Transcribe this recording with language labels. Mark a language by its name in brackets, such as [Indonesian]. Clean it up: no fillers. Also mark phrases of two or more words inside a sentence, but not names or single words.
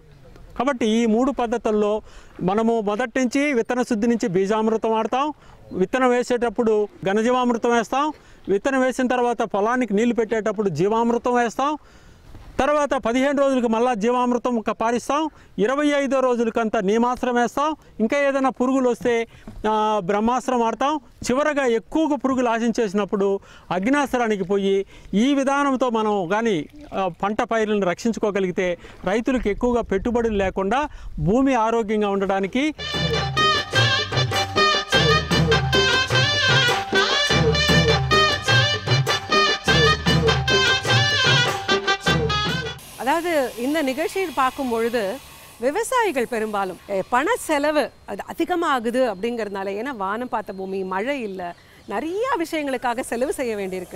[Telugu] కాబట్టి ఈ 3 పద్ధతుల్లో మనము మొదటి నుంచి విత్తన శుద్ధి నుంచి బీజామృతం వాడతాం, విత్తనం వేసేటప్పుడు ఘనజీవామృతం వేస్తాం, విత్తనం వేసిన తర్వాత పొలానికి నీళ్లు పెట్టేటప్పుడు జీవామృతం వేస్తాం, తర్వాత 15 రోజులకు మళ్ళీ జీవామృతం పారిస్తాం, 25వ రోజులకంతా నీమాస్త్రం వేస్తాం, ఇంకా ఏదైనా పురుగులు వస్తే బ్రహ్మాస్త్రం వాడతాం. చివరగా ఎక్కువగా పురుగులు ఆశించేసినప్పుడు అగ్నాస్త్రానికి పోయి ఈ విధానంతో మనం కానీ పంట పైర్లను రక్షించుకోగలిగితే రైతులకు ఎక్కువగా పెట్టుబడులు లేకుండా భూమి ఆరోగ్యంగా ఉండడానికి [Tamil] அதாவது இந்த நிகழ்ச்சியை பார்க்கும் பொழுது விவசாயிகள் பெரும்பாலும் பண செலவு அது அதிகமாகுது அப்படிங்கிறதுனால, ஏன்னா வானம் பார்த்த பூமி, மழை இல்லை, நிறைய விஷயங்களுக்காக செலவு செய்ய வேண்டியிருக்கு.